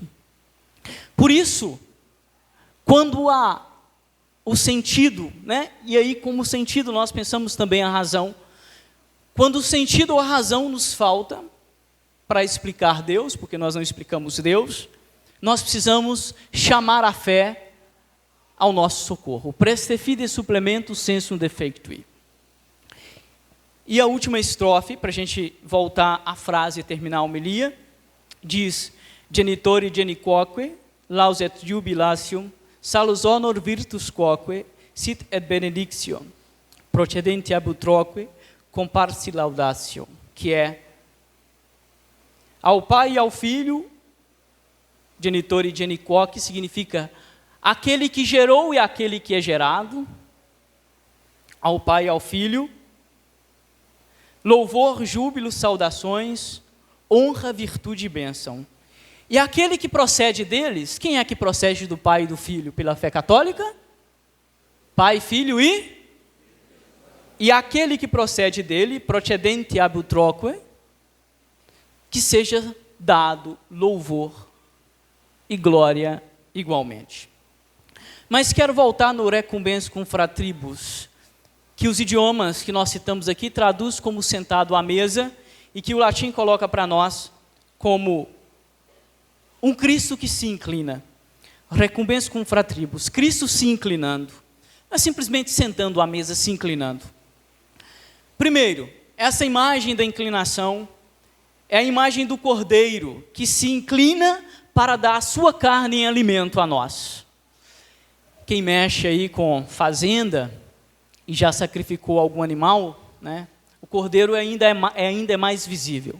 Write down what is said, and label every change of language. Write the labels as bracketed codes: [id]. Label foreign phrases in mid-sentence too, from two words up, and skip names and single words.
[pt] Por isso, quando há o sentido, né? E aí como sentido nós pensamos também a razão. Quando o sentido ou a razão nos falta para explicar Deus, porque nós não explicamos Deus, nós precisamos chamar a fé ao nosso socorro. [la] Preste fide supplemento sensum defectui. [pt] E a última estrofe, para a gente voltar à frase e terminar a homilia, diz: [la] Genitori geniquoque, laus et jubilatium, salus honor virtus quoque, sit et benedictio, procedente ab utroque, comparsi laudatio, [pt] que é ao Pai e ao Filho, [la] genitori geniquoque [pt] significa aquele que gerou e aquele que é gerado, ao Pai e ao Filho, louvor, júbilo, saudações, honra, virtude e bênção. E aquele que procede deles, quem é que procede do Pai e do Filho? Pela fé católica? Pai, Filho e aquele que procede dele, [la] procedente ab utroque, [pt] que seja dado louvor e glória igualmente. Mas quero voltar no [la] recumbens cum fratribus, [pt] que os idiomas que nós citamos aqui traduz como sentado à mesa, e que o latim coloca para nós como um Cristo que se inclina. [la] Recumbens cum fratribus, [pt] Cristo se inclinando. Não é simplesmente sentando à mesa, se inclinando. Primeiro, essa imagem da inclinação é a imagem do cordeiro que se inclina para dar a sua carne em alimento a nós. Quem mexe aí com fazenda e já sacrificou algum animal, né, o cordeiro ainda é mais visível.